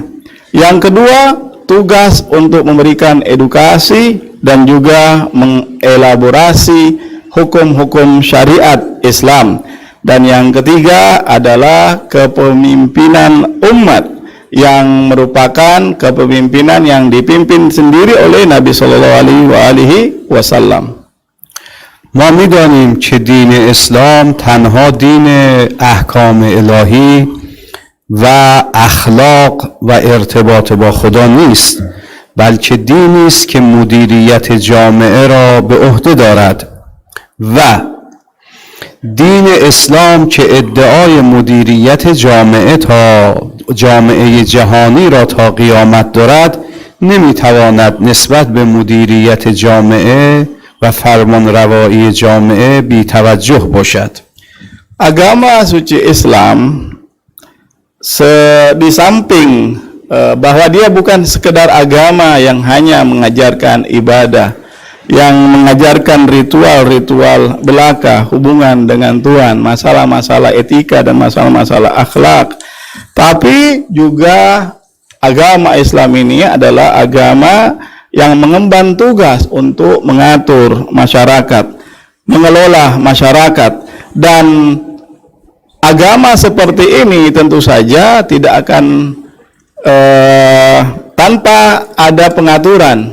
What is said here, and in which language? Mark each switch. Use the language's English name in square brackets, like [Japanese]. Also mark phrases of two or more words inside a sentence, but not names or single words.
[Indonesian] Yang kedua, tugas untuk memberikan edukasi dan juga mengelaborasi hukum-hukum syariat Islam. Dan yang ketiga adalah kepemimpinan umat yang merupakan kepemimpinan yang dipimpin sendiri oleh Nabi SAW. [Persian] ما می‌دانیم که دین اسلام تنها دین احکام الهی و اخلاق و ارتباط با خدا نیست، بلکه دینی است که مدیریت جامعه را به عهده دارد. و دین اسلام که ادعای مدیریت جامعه جهانی را تا قیامت دارد، نمی‌تواند نسبت به مدیریت جامعه و فرمان روایی جامعه بی توجه باشد. [Indonesian] Agama suci Islam di samping bahwa dia bukan sekedar agama yang hanya mengajarkan ibadah, yang mengajarkan ritual-ritual belaka hubungan dengan Tuhan, masalah-masalah etika dan masalah-masalah akhlak, tapi juga agama Islam ini adalah agama yang mengemban tugas untuk mengatur masyarakat, mengelola masyarakat, dan agama seperti ini tentu saja tidak akan tanpa ada pengaturan.